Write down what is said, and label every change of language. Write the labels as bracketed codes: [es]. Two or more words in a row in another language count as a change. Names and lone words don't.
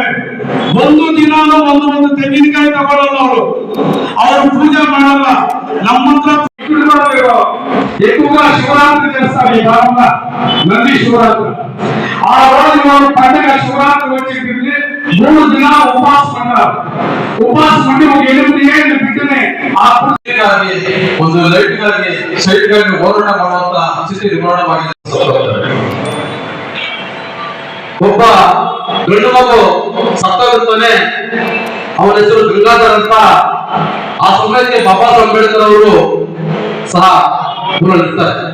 [kn] ಒಂದು ದಿನ ಒಂದು ತೆಂಗಿನಕಾಯಿ ತಗೊಳ್ಳಲ್ಲ ಅವರು ಪೂಜೆ ಮಾಡಲ್ಲ. ನಮ್ಮ ಹತ್ರ [te] ఎక్కువగా శివరాత్రి చేస్తారు. ఈ కాలంలో నంది శివరాత్రి ఆ రోజు పండుగ శివరాత్రి వచ్చేసింది. 3 దినాలు ఉపవాసం ఉన్నారు. ఉపవాసం ఉండి ఒక 8 ఏళ్ళు [kn] ಬಿಟ್ಟನೆ ಆ ಒಂದು ಲೈಟ್ ಗಾಗಿ ಸೈಟ್ ಗಾಗಿ ಹೋರಾಟ ಮಾಡುವಂತ ಸ್ಥಿತಿ ನಿರ್ಮಾಣವಾಗಿದೆ. ಒಬ್ಬ ಗಂಡು ಮಗು ಸತ್ತೋಗುತ್ತಾನೆ, ಅವನ ಹೆಸರು ಗಂಗಾಧರ್ ಅಂತ. ಆ ಸಮಯಕ್ಕೆ ಬಾಬಾ ಸಾಹೇಬ್ ಅಂಬೇಡ್ಕರ್ ಅವರು ಸಹ ಊರಲ್ಲಿರ್ತಾರೆ.